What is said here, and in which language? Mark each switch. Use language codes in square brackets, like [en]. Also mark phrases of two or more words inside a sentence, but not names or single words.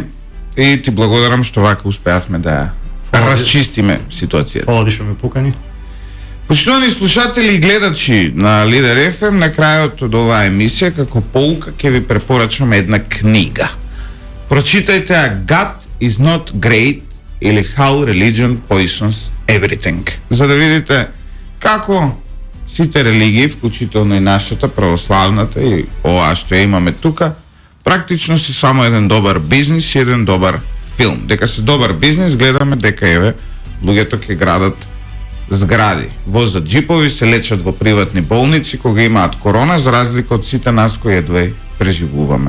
[mk] И ти благодарам што вака успеавме да расчистиме ситуацијата. Фала ти што ме покани. Почитувани слушатели и гледачи на Лидер FM, на крајот од оваа емисија како поука ќе ви препорачам една книга. Прочитајте A God is not great или How Religion Poisons Everything, за да видите како сите религии, вклучително и нашата православната и оваа што ја имаме тука, практично си само еден добар бизнис и еден добар филм. Дека се добар бизнис, гледаме дека еве луѓето ќе градат згради, возат джипови, се лечат во приватни болници кога имаат корона, за разлика од сите нас кои едва преживуваме.